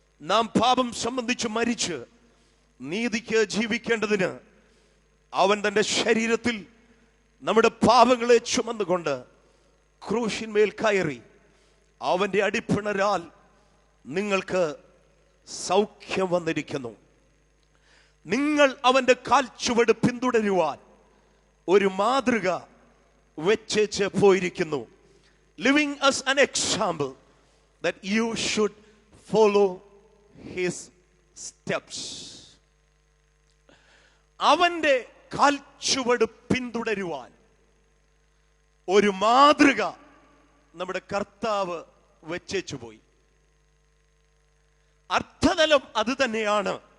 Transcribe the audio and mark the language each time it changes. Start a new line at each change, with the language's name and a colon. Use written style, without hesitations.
Malayalam: നാം പാപം സംബന്ധിച്ച് മരിച്ച് നീതിക്ക് ജീവിക്കേണ്ടതിന് അവൻ തന്റെ ശരീരത്തിൽ നമ്മുടെ പാപങ്ങളെ ചുമന്നുകൊണ്ട് ക്രൂശിന്മേൽ കയറി അവന്റെ അടിപ്പിണരാൽ നിങ്ങൾക്ക് സൗഖ്യം വന്നിരിക്കുന്നു. നിങ്ങൾ അവന്റെ കാൽച്ചുവട് പിന്തുടരുവാൻ ഒരു മാതൃക വെച്ച് പോയിരിക്കുന്നു.
English: Living as an example that you should follow his steps.
Malayalam: അവന്റെ കാൽച്ചുവട് പിന്തുടരുവാൻ ഒരു മാതൃക നമ്മുടെ കർത്താവ് വെച്ചു പോയി. അർത്ഥതലം അത് തന്നെയാണ്.